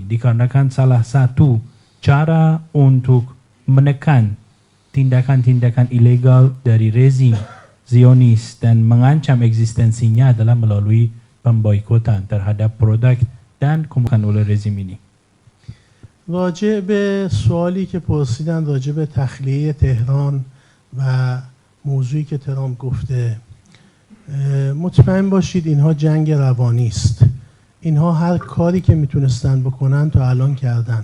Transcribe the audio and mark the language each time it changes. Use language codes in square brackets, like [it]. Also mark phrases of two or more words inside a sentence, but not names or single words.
[id] Dikarenakan salah satu cara untuk menekan tindakan-tindakan ilegal dari rezim Zionis dan mengancam eksistensinya adalah melalui pemboikotan terhadap produk dan kemudian oleh rezim ini. [fa] راجع به سوالی که پرسیدن راجع به تخلیه تهران و موضوعی که ترامپ گفته مطمئن باشید اینها جنگ روانی است. اینها هر کاری که میتونستن بکنن تا الان کردن.